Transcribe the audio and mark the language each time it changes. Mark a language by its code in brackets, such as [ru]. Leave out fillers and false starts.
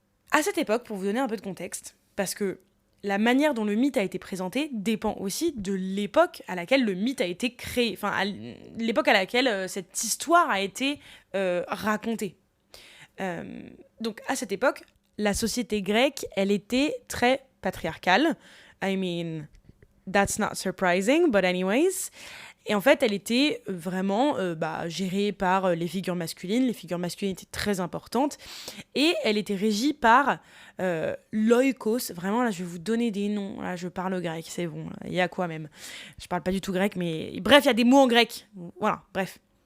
[fr] À cette époque, pour vous donner un peu de contexte, parce que la manière dont le mythe a été présenté dépend aussi de l'époque à laquelle le mythe a été créé, enfin, à l'époque à laquelle cette histoire a été racontée. Donc, à cette époque, la société grecque, elle était très patriarcale. [en] I mean, that's not surprising, but anyways. [fr] Et en fait, elle était vraiment gérée par les figures masculines. Les figures masculines étaient très importantes. Et elle était régie par l'oikos. Vraiment, là, je vais vous donner des noms. Là, je parle grec, c'est bon. Il y a quoi même ? Je parle pas du tout grec, mais... Bref, il y a des mots en grec. Voilà, bref.